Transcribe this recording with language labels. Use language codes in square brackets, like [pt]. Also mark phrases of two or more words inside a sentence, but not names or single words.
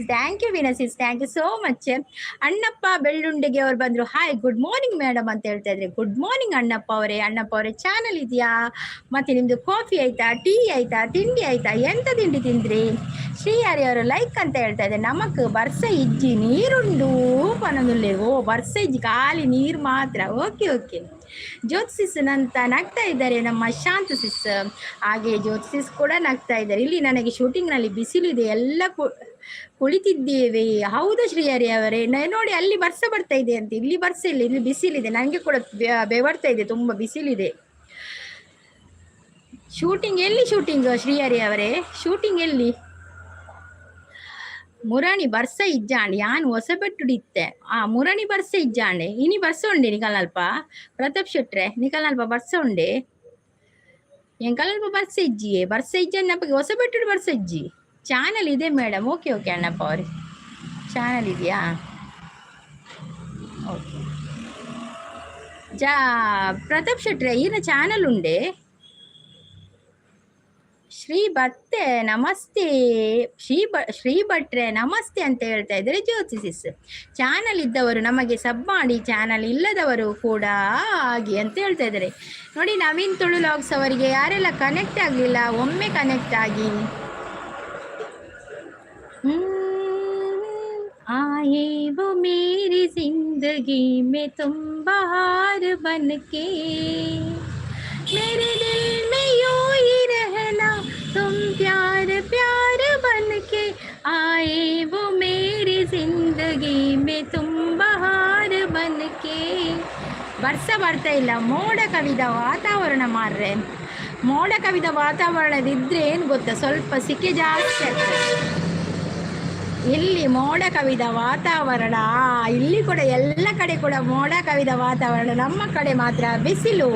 [en] thank you [kn] ವೀನಾ ಸಿಸ್, [en] thank you so much. [kn] ಅಣ್ಣಪ್ಪ ಬೆಳ್ಳುಂಡಿಗೆ ಅವ್ರು ಬಂದ್ರು. [en] hi good morning madam [kn] ಅಂತ ಹೇಳ್ತಾ ಇದ್ರೆ. [en] good morning [kn] ಅಣ್ಣಪ್ಪ ಅವರೇ. ಅಣ್ಣಪ್ಪ ಅವರೇ ಚಾನಲ್ ಇದೆಯಾ? ಮತ್ತೆ ನಿಮ್ದು ಕಾಫಿ ಆಯ್ತಾ, ಟೀ ಆಯ್ತಾ, ತಿಂಡಿ ಆಯ್ತಾ? ಎಂತ ತಿಂಡಿ ತಿಂದ್ರಿ? ಶ್ರೀಹರಿ ಅವರು ಲೈಕ್ ಅಂತ ಹೇಳ್ತಾ ಇದ್ದಾರೆ. [tcy] ನಮಕ್ ಬರ್ಸ ಇಜ್ಜಿ ನೀರುಂಡು ಪನೊಂದುಲ್ಲೆ. ಓ ಬರ್ಸ ಇಜ್ಜಿ ಖಾಲಿ ನೀರು ಮಾತ್ರ. [en] okay okay. [kn] ಜ್ಯೋತಿಸಿಸ್ ನಂತ ನಗ್ತಾ ಇದ್ದಾರೆ ನಮ್ಮ ಶಾಂತ ಸಿಸ್. ಹಾಗೆ ಜ್ಯೋತಿಸಿಸ್ ಕೂಡ ನಗ್ತಾ ಇದ್ದಾರೆ. ಇಲ್ಲಿ ನನಗೆ ಶೂಟಿಂಗ್ ನಲ್ಲಿ ಬಿಸಿಲಿದೆ, ಎಲ್ಲ ಕುಳಿತಿದ್ದೇವೆ. ಹೌದಾ ಶ್ರೀಹರಿ ಅವರೇ? ನೋಡಿ ಅಲ್ಲಿ ಬರ್ಸ ಬರ್ತಾ ಇದೆ ಅಂತ. ಇಲ್ಲಿ ಬರ್ಸ ಇಲ್ಲ, ಇಲ್ಲಿ ಬಿಸಿಲಿದೆ. ನನಗೆ ಕೂಡ ಬೆವರ್ತಾ ಇದೆ, ತುಂಬಾ ಬಿಸಿಲಿದೆ. ಶೂಟಿಂಗ್ ಎಲ್ಲಿ? ಶೂಟಿಂಗ್ ಶ್ರೀಹರಿ ಅವರೇ ಶೂಟಿಂಗ್ ಎಲ್ಲಿ? [tcy] ಮುರಾಣಿ ಬರ್ಸ ಇಜ್ಜಾಂಡೆ ಯಾನ್ ಹೊಸಬೆಟ್ಟುಡಿತ್ತೆ. ಮುರಾಣಿ ಬರ್ಸ ಇಜ್ಜಾಂಡೆ ಇನಿ ಬರ್ಸ ಉಂಡೆ ನಿಕಲ್ನಲ್ಪ ಪ್ರತಾಪ್ ಶೆಟ್ರೆ ನಿಕಲ್ನಲ್ಪ ಬರ್ಸ ಉಂಡೆ ಎಂಕಲ್ನಲ್ಪ ಬರ್ಸ ಇಜ್ಜಿಯೇ ಬರ್ಸ ಇಜ್ಜನ್ನಪ್ಪಗೆ ಹೊಸಬೆಟ್ಟುಡು ಬರ್ಸ ಇಜ್ಜಿ. [kn] ಚಾನಲ್ ಇದೆ ಮೇಡಮ್. [en] okay okay [kn] ಅಣ್ಣಪ್ಪ ಅವ್ರೆ, ಚಾನಲ್ ಇದೆಯಾ? [tcy] ಓಕೆ ಪ್ರತಾಪ್ ಶೆಟ್ರೆ ಈನ ಚಾನಲ್ ಉಂಡೆ. [kn] ಶ್ರೀ ಭತ್ತೆ ನಮಸ್ತೆ. ಶ್ರೀ ಭಟ್ರೆ ನಮಸ್ತೆ ಅಂತ ಹೇಳ್ತಾ ಇದ್ದಾರೆ ಜ್ಯೋತಿಸಿಸ್. ಚಾನಲ್ ಇದ್ದವರು ನಮಗೆ ಸಬ್ ಮಾಡಿ, ಚಾನಲ್ ಇಲ್ಲದವರು ಕೂಡ ಆಗಿ ಅಂತ ಹೇಳ್ತಾ ಇದ್ದಾರೆ. ನೋಡಿ ನವೀನ್ ತುಳು ಲಾಗ್ಸ್ ಅವರಿಗೆ ಯಾರೆಲ್ಲ ಕನೆಕ್ಟ್ ಆಗಲಿಲ್ಲ ಒಮ್ಮೆ ಕನೆಕ್ಟ್ ಆಗಿ. [hi] आए वो मेरी जिंदगी में तुम बहार बन के, मेरे दिल में यूं ही रहना तुम प्यार प्यार बन के, आए वो मेरी जिंदगी में तुम बहार बन के. [kn] ವರ್ಷ ಬರ್ತಾ ಇಲ್ಲ, ಮೋಡ ಕವಿದ ವಾತಾವರಣ ಮಾರ್ರೆ. ಮೋಡ ಕವಿದ ವಾತಾವರಣದಿದ್ರೆ ಏನು ಗೊತ್ತಾ, ಸ್ವಲ್ಪ ಸಿಕ್ಕೆ ಜಾಸ್ತಿ ಆಗ್ತದೆ. ಇಲ್ಲಿ ಮೋಡ ಕವಿದ ವಾತಾವರಣ, ಇಲ್ಲಿ ಕೂಡ ಎಲ್ಲ ಕಡೆ ಕೂಡ ಮೋಡ ಕವಿದ ವಾತಾವರಣ, ನಮ್ಮ ಕಡೆ ಮಾತ್ರ ಬಿಸಿಲು.